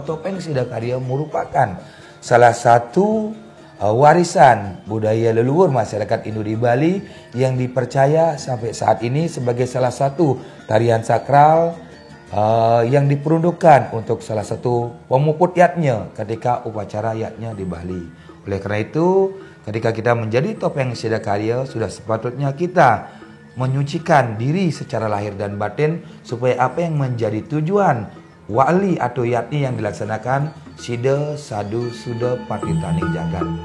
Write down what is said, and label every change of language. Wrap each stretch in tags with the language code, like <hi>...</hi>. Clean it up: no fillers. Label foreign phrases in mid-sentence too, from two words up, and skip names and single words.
<id>topeng Sidakarya merupakan salah satu warisan budaya leluhur masyarakat Hindu di Bali yang dipercaya sampai saat ini sebagai salah satu tarian sakral yang diperuntukkan untuk salah satu pemuput yatnya ketika upacara yatnya di Bali. Oleh karena itu, ketika kita menjadi topeng Sidakarya, sudah sepatutnya kita menyucikan diri secara lahir dan batin supaya apa yang menjadi tujuan wali atau yatni yang dilaksanakan</id> <ban>sida sadu suda patitaning jagat.</ban>